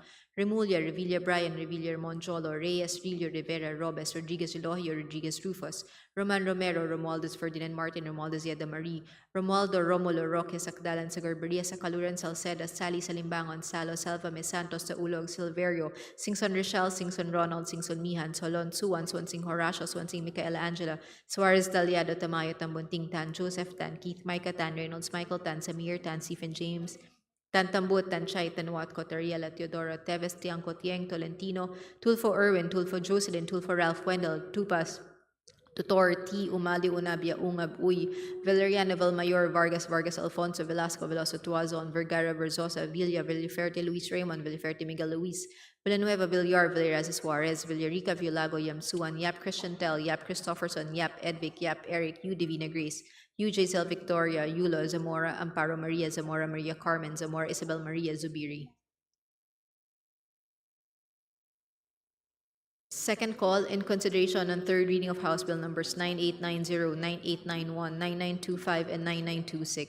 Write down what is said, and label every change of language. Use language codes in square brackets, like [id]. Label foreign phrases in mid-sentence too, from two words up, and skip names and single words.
[en] Remulla, Revilla, Brian, Revilla, Monjolo, Reyes, Rillo, Rivera, Robes, Rodriguez, Elohio, Rodriguez, Rufus, Roman Romero, Romualdez, Ferdinand Martin, Romualdez, Yeda Marie, Romualdo, Romulo, Roque, Sakdalan, Sagarberia, Sakaluran, Salceda, Sally, Salimbangon, Salo, Salva, Mesantos, Saulog, Silverio, Singson Rochelle, Singson Ronald, Singson Mihan, Solon, Suwan, Swansing Horacio, Swansing Micaela Angela, Suarez, Daliado, Tamayo, Tambunting Tan, Joseph Tan, Keith, Micah Tan, Reynolds, Michael Tan, Samir Tan, Stephen James, Tantambut, Tanchay, Tanuat, Cotariela, Teodoro, Teves, Tiangco, Tieng, Tolentino, Tulfo Irwin, Tulfo Jocelyn, Tulfo Ralph Wendell, Tupas, Tutor T. Umali Unabia Ungab Uy, Valeriano Valmayor, Vargas Vargas Alfonso, Velasco Veloso Tuazon, Vergara Verzosa, Villa, Villaferte Luis Raymond, Villaferte Miguel Luis, Villanueva Villar, Villaraza Suarez, Villarica Villago, Yamsuan, Yap Christian Tel, Yap Christopherson, Yap Edvic, Yap Eric, U Divina Grace, UJ Sel Victoria, Yulo Zamora, Amparo Maria Zamora, Maria Carmen Zamora, Isabel Maria Zubiri. Second call in consideration on third reading of House Bill numbers 9890, 9891, 9925, and 9926.